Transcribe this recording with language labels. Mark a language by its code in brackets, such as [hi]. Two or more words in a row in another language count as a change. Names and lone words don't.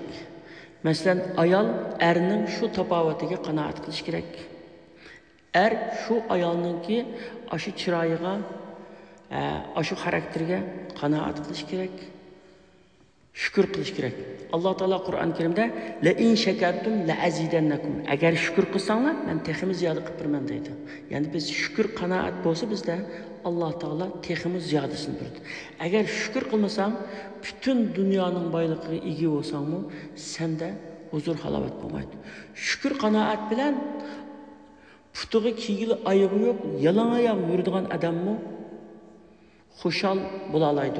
[uz] Masalan, ayol erning shu tafovutiga qanoat qilish kerak. Shu ayolninki aşı chiroyiga, aşı xarakteriga qanoat qilish kerak. Shukr qilish kerak. Alloh taolo Qur'on Karimda [ar] لئن شكرتم لأزيدنكم. [uz] Agar shukr qilsanglar, men teximiz ziyoda qilib beraman deydi. Ya'ni biz shukr qanoat bo'lsa bizda Alloh taolo teximiz ziyodasini beradi. Agar shukr qilmasang, bütün dunyoning boyligiga ega bo'lsangmi, senda huzur halovat bo'lmaydi. Shukr qanoat bilan putuga kiyili oyog'i yo'q, yalang oyoq yuradigan odammi xushal bo'la oladi.